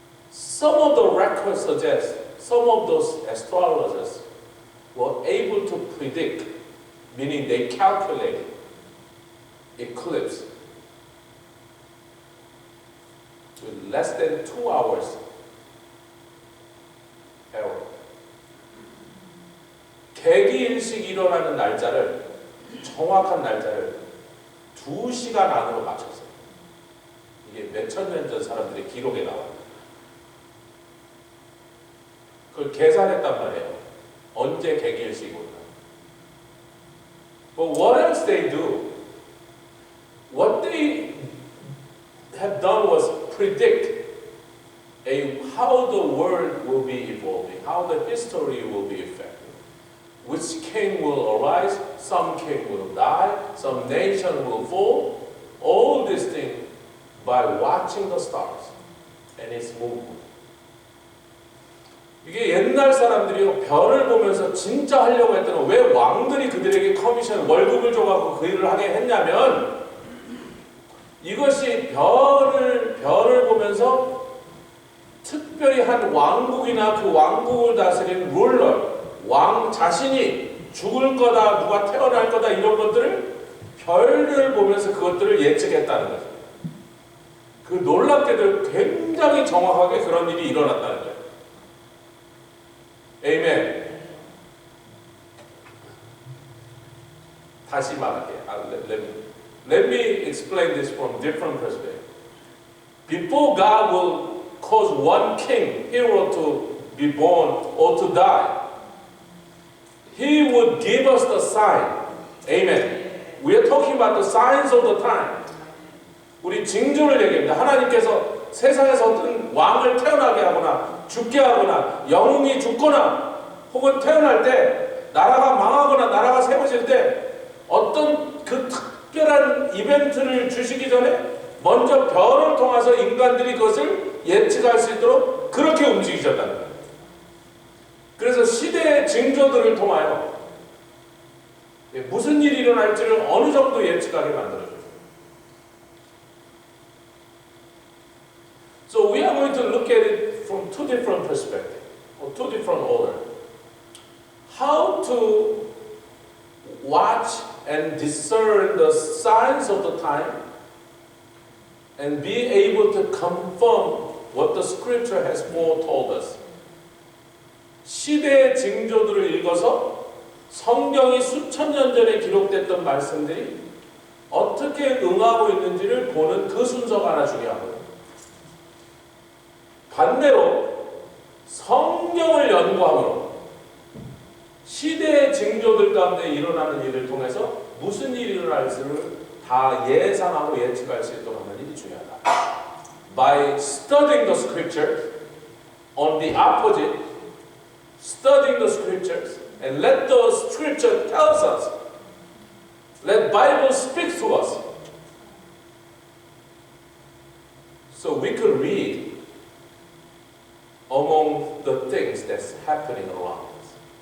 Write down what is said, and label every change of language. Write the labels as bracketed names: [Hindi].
[English] Some of the records suggest some of those astrologers were able to predict, meaning they calculated eclipse with less than 2 hours error. [Korean] 개기일식이 일어나는 날짜를, 정확한 날짜를 2시간 안으로 맞췄어요. 이게 몇천 년 전 사람들의 기록에 나와요. 그걸 계산했단 말이에요. 언제 개기일식이 올까? [English] But what else they do? What they have done was predict how the world will be evolving, how the history will be affected. Which king will arise, some king will die, some nation will fall. All these things by watching the stars and its movement. [Korean] 이게 옛날 사람들이 별을 보면서 진짜 하려고 했더니 왜 왕들이 그들에게 커미션 월급을 줘가지고 그 일을 하게 했냐면 이것이 별을 보면서 특별히 한 왕국이나 그 왕국을 다스리는 룰러, 왕 자신이 죽을 거다, 누가 태어날 거다 이런 것들을 별을 보면서 그것들을 예측했다는 거죠. 그 놀랍게도 굉장히 정확하게 그런 일이 일어났다는 거예요. 에이멘. 다시 말할게요. [English] Let me explain this from different perspective. Before God will cause one king, hero to be born or to die, He would give us the sign. Amen. We are talking about the signs of the time. [Korean] 우리 징조를 얘기합니다. 하나님께서 세상에서 어떤 왕을 태어나게 하거나 죽게 하거나 영웅이 죽거나 혹은 태어날 때 나라가 망하거나 나라가 세워질 때 어떤 그 특별한 이벤트를 주시기 전에 먼저 별을 통해서 인간들이 그것을 예측할 수 있도록 그렇게 움직이셨다는 거예요. 그래서 시대의 징조들을 통하여 무슨 일이 일어날지를 어느 정도 예측하게 만들어줘요. [English] So we are going to look at it from two different perspectives, or two different orders. How to watch and discern the signs of the time and be able to confirm what the scripture has foretold us. [Korean] 시대의 징조들을 읽어서 성경이 수천 년 전에 기록됐던 말씀들이 어떻게 응하고 있는지를 보는 그 순서가 하나 중요하거든요. 반대로 성경을 연구함으로 시대의 징조들 가운데 일어나는 일을 통해서 무슨 일이 일어날지를 다 예상하고 예측할 수 있도록 하는 일이 중요하다. [English] By studying the scripture, on the opposite, studying the scriptures and let the scripture tells us, let Bible speak to us, so we could read among the things that's happening around us.